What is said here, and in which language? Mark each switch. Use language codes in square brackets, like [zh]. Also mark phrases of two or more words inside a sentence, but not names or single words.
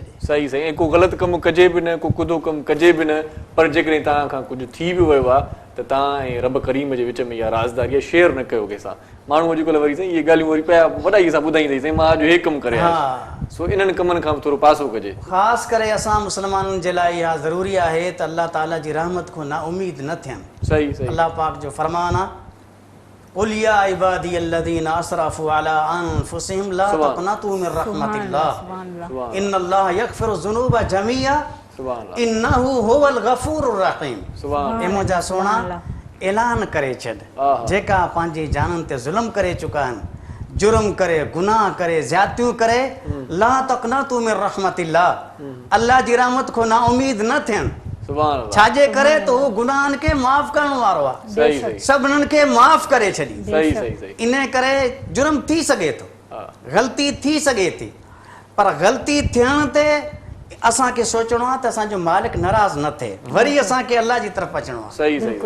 [sd] सही सही, ऐं को ग़लति कमु कजे बि न, को कुदो कमु कजे बि न, पर जेकॾहिं तव्हां खां कुझु थी बि वियो आहे त तव्हां ऐं रब करीम जे विच में इहा राज़दारी आहे, शेयर न कयो कंहिंसां। माण्हू अॼुकल्ह वरी साईं इहे ॻाल्हियूं वरी पिया वॾाई सां ॿुधाईंदा साईं मां अॼु हे कमु करे आयुसि, सो इन्हनि कमनि खां बि थोरो पासो कजे। ख़ासि करे असां मुस्लमाननि जे लाइ इहा ज़रूरी आहे त अलाह ताला जी रहमत खां ना उमीद न थियनि। सही सही, अलाह पाक जो फरमान आहे, [ar] قل يا عبادي الذين اسرفوا على انفسهم لا تقنطوا من رحمة الله ان الله يغفر الذنوب جميعا انه هو الغفور الرحيم। [sd] ए मुंहिंजा सोना ऐलान करे छॾ, जेका पंहिंजी जाननि ते ज़ुल्म करे चुका आहिनि, जुर्म करे, गुनाह करे, ज़्यादतियूं करे, [ar] لا تقنطوا من رحمة الله, [sd] अल्लाह जी रहमत खां ना उमीद न थियनि। छाजे करे त हू गुनाहनि खे माफ़ करण वारो आहे, सभिनीनि खे माफ़ करे छॾी। इन करे जुर्म थी सघे थो, ग़लती थी सघे थी, पर ग़लती थियण ते असांखे सोचणो आहे त असांजो मालिक नाराज़ न थिए, वरी असांखे अलाह जी तरफ़ अचिणो आहे।